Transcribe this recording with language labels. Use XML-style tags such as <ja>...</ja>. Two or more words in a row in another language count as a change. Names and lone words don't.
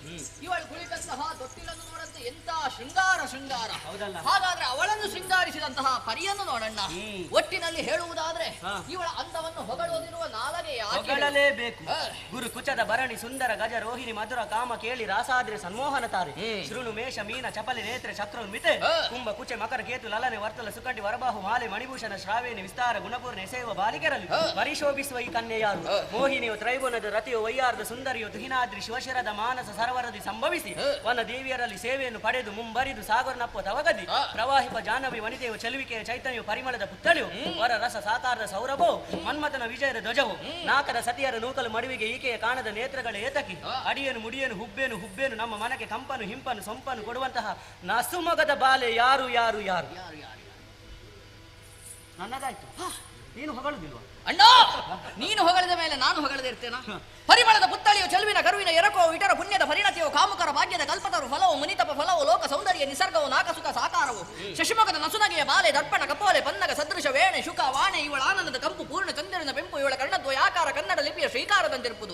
<kn>ಇವಳು ಕುಳಿತಂತಹ ತೊಟ್ಟಿಲನ್ನು ನೋಡಂತೆ ಎಂತ ಶೃಂಗಾರ ಶೃಂಗಾರ. ಹಾಗಾದ್ರೆ ಅವಳನ್ನು ಶೃಂಗಾರಿಸಿದಂತಹ ಪರಿಯನ್ನು ನೋಡಣ್ಣ. ಒಟ್ಟಿನಲ್ಲಿ ಹೇಳುವುದಾದ್ರೆ ಇವಳ ಅಂದವನ್ನು ಹೊಗಳೋದಿರುವ ನಾಲಗೆ ಹೊಗಳಲೇಬೇಕು. ಗುರು ಕುಚದ ಭರಣಿ ಸುಂದರ ಗಜ ರೋಹಿಣಿ ಮಧುರ ಕಾಮ ಕೇಳಿ ರಾಸಾದ್ರೆ ಸನ್ಮೋಹನ ತಾರೆ. ಶೃಣು ಮೇಷ ಮೀನ ಚಪಲಿ ನೇತ್ರ ಚಕ್ರ ಮಿತೆ ಕುಂಭ ಕುಚೆ ಮಕರ ಕೇತು ಲಲನೆ ವರ್ತಲ ಸುಕಂಠಿ ವರಬಾಹು ಮಾಲೆ ಮಣಿಭೂಷಣ ಶ್ರಾವೇಣಿ ವಿಸ್ತಾರ ಗುಣಪೂರ್ಣ ಎಸೆಯುವ ಬಾಲಿಕೆರಲ್ಲಿ ಪರಿಶೋಭಿಸುವ ಈ ಕನ್ಯೆ ಯಾರು? ಮೋಹಿನಿಯು ತ್ರೈಗುಣದ ರತಿಯು ವೈಯಾರ್ದ ಸುಂದರಿಯು ತುಹಿನಾದ್ರಿ ಶಿವಶರದ ಮಾನಸ ಸರವರದಿ ಸಂಭವಿಸಿ ವನ ದೇವಿಯರಲ್ಲಿ ಸೇವೆಯನ್ನು ಪಡೆದು ಮುಂಬರಿದು ಸಾಗರನಪ್ಪ ತವಗದಿ ಪ್ರವಾಹಿಪ ಜಾಹ್ನವಿ ವನಿತೆಯು ಚಲುವಿಕೆಯ ಚೈತನ್ಯವು ಪರಿಮಳದ ಪುತ್ತಳಿಯು ವರ ರಸ ಸಾಕಾರದ ಸೌರಭವು ಮನ್ಮಥನ ವಿಜಯದ ಧ್ವಜವು ನಾಕದ ಸತಿಯರ ನೂಕಲು ಮಡುವಿಗೆ ಈಕೆಯ ಕಾಣದ ನೇತ್ರಗಳ ಏತಕಿ ಅಡಿಯನು ಮುಡಿಯನು ಹುಬ್ಬೇನು ಹುಬ್ಬೇನು ನಮ್ಮ ಮನಕ್ಕೆ ಕಂಪನು ಹಿಂಪನು ಸೊಂಪನು ಕೊಡುವಂತಹ ನಸುಮೊಗದ ಬಾಲೆ ಯಾರು ಯಾರು ಯಾರು? ನನ್ನದಾಯ್ತು, ನೀನು ಹೊಗಳುದಿಲ್ವಾ? ಅಣ್ಣ, ನೀನು ಹೊಗಳಿದ ಮೇಲೆ ನಾನು ಹೊಗಳದೆ ಇರ್ತೇನಾ? ಪರಿಮಳದ ಪುತ್ತಳಿಯು ಚೆಲುವಿನ ಕರುವಿನ ಎರಕೋ ಇಟರ ಪುಣ್ಯದ ಪರಿಣತಿಯು ಕಾಮುಕರ ಭಾಗ್ಯದ ಕಲ್ಪತರು ಫಲವು ಮುನಿತಪ ಫಲವು ಲೋಕ ಸೌಂದರ್ಯ ನಿಸರ್ಗವು ನಾಕಸುಖ ಸಾಕಾರವು ಶಶಿಮುಖದ ನಸುನಗೆಯ ಬಾಲೆ ದರ್ಪಣ ಕಪೋಲೆ ಪನ್ನಗ ಸದೃಶ ವೇಣೆ ಶುಕ ವಾಣೆ ಇವಳ ಆನಂದದ ಕಂಪು ಪೂರ್ಣ ಚಂದ್ರನ ಬೆಂಪು ಇವಳ ಕರ್ಣದ್ವಯಾಕಾರ ಕನ್ನಡ ಲಿಪಿಯ ಶ್ರೀಕಾರದಂತಿರುವುದು.</kn>